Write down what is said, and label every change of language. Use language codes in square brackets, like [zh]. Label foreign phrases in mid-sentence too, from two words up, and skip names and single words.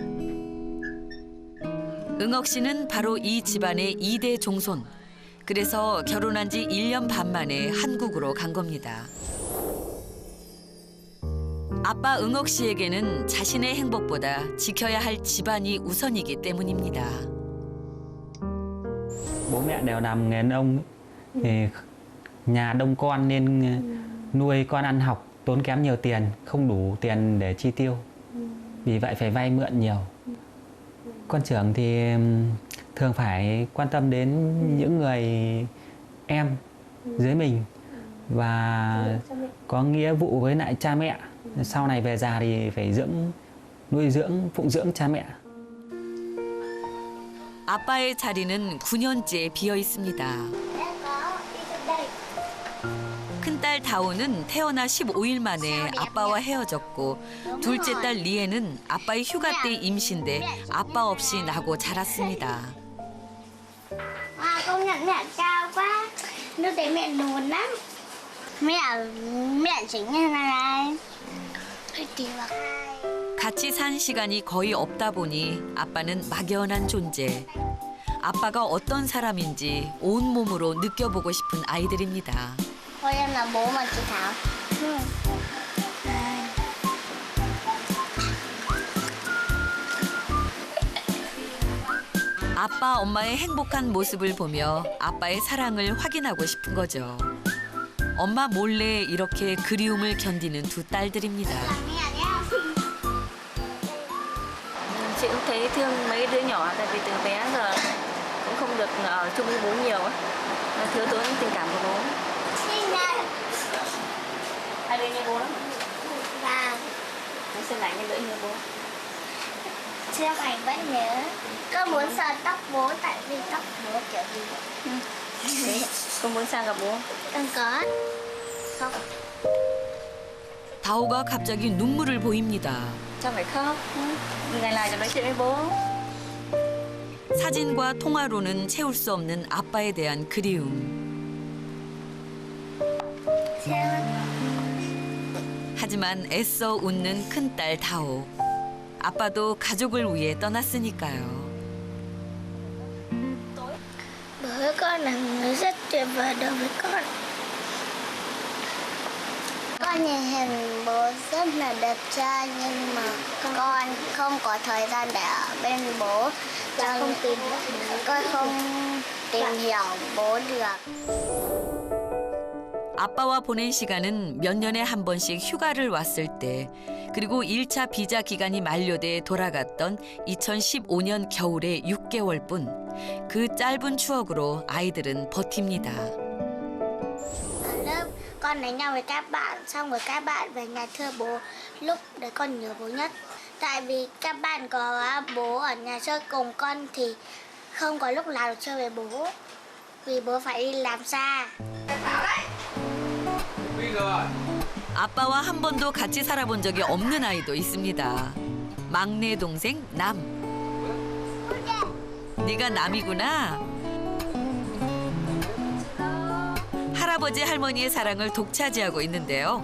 [ko] 응옥 씨는 바로 이 집안의 2대 종손. 그래서 결혼한 지 1년 반 만에 한국으로 간 겁니다. 아빠 응옥 씨에게는 자신의 행복보다 지켜야 할 집안이 우선이기 때문입니다. [vi] Bố mẹ đều làm nghề nông, thì nhà đông con nên nuôi con ăn học tốn kém nhiều tiền, không đủ tiền để chi tiêu. Vì vậy phải vay mượn nhiều. Con trưởng thì thường phải quan tâm đến những người em dưới mình và có nghĩa vụ với lại cha mẹ. Sau này về già thì phải nuôi dưỡng, phụng dưỡng cha mẹ. [ko] 아빠의 자리는 9년째 비어 있습니다. 큰딸 다오는 태어나 15일 만에 아빠와 헤어졌고 둘째 딸 리에는 아빠의 휴가 때 임신돼 아빠 없이 나고 자랐습니다. [vi] À, công nhận mẹ cao quá. Lúc đấy mẹ lùn lắm. Mẹ chính như này. [ko] 같이 산 시간이 거의 없다 보니 아빠는 막연한 존재. 아빠가 어떤 사람인지 온몸으로 느껴보고 싶은 아이들입니다. [vi] Thôi em là bố mà chị Thảo. [ko] 아빠, 엄마의 행복한 모습을 보며 아빠의 사랑을 확인하고 싶은 거죠. 엄마 몰래 이렇게 그리움을 견디는 두 딸들입니다. [vi] Chị cũng thấy thương mấy đứa nhỏ tại vì từ bé giờ cũng không được ở chung với bố nhiều á. Thiếu tốn tình cảm của bố. Hai đứa như bố lắm. Và Nó sẽ lại như đứa như bố. Trương Thành vẫn nhớ. Con muốn sờ tóc bố tại vì tóc bố kiểu gì. Đấy, con muốn sang gặp bố. Con có. Không. [ko] 다오가 갑자기 눈물을 보입니다. [vi] Sao phải khóc? Ngày nào cho nói chuyện với bố. [ko] 사진과 통화로는 채울 수 없는 아빠에 대한 그리움. 하지만 애써 웃는 큰딸 다오. 아빠도 가족을 위해 떠났으니까요. [vi] Bố con là người rất tuyệt vời đối với con. Con nhìn hình bố rất là đẹp trai nhưng mà con không có thời gian để ở bên bố. Con không tìm hiểu bố được. [ko] 아빠와 보낸 시간은 몇 년에 한 번씩 휴가를 왔을 때, 그리고 1차 비자 기간이 만료돼 돌아갔던 2015년 겨울의 6개월뿐. 그 짧은 추억으로 아이들은 버팁니다. [vi] Ở lớp con đánh nhau với các bạn, xong rồi các bạn về nhà thưa bố. Lúc đấy con nhớ bố nhất. Tại vì các bạn có bố ở nhà chơi cùng con thì không có lúc nào được chơi với bố. Vì bố phải đi làm xa. [ko] 아빠와 한 번도 같이 살아본 적이 없는 아이도 있습니다. 막내 동생 남. 네가 남이구나. 할아버지 할머니의 사랑을 독차지하고 있는데요.